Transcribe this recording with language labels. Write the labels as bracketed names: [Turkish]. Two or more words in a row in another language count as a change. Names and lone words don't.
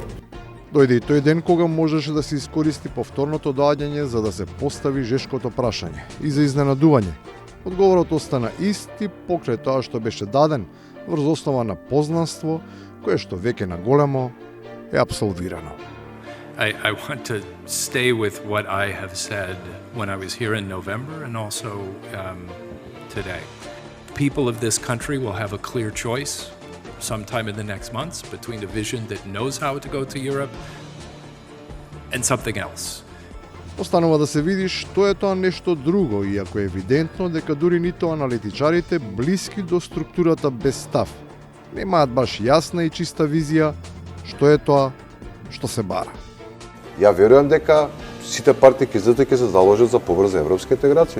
[Macedonian] Дојде и тој ден кога можеше да се искористи повторното доаѓање за да се постави жешкото прашање и за изненадување. Одговорот остана исти покрај тоа што беше даден врз основа на познанство кое што веќе на големо е абсолвирано. [English] I want to stay with what I have said when I was here in November and also today. People of this country will have a clear choice sometime in the next months between a vision that knows how to go to Europe and something else. [Macedonian] Останува да се види што е тоа нешто друго, иако е евидентно дека дури нито аналитичарите блиски до структурата без став немаат баш јасна и чиста визија што е тоа што се бара. Ја верувам дека сите партии ќе се заложат за побрза европска интеграција.